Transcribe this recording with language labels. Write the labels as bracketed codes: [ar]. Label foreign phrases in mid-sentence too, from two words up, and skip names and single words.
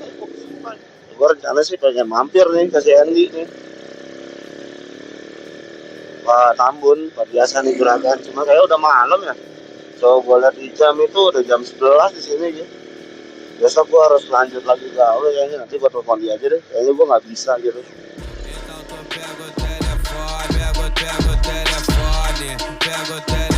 [id] Gue rencana sih pengen mampir nih ke CND nih. Pak Tambun, Pak biasa nih gerakan. Cuma kayak udah malam ya. So gue lihat di jam itu udah jam 11 di sini gitu. Besok gue harus lanjut lagi gawe kayaknya, nanti gue telepon dia aja deh. Kayaknya gue nggak bisa gitu. [pt] Pego o telefone, pego o telefone, pego o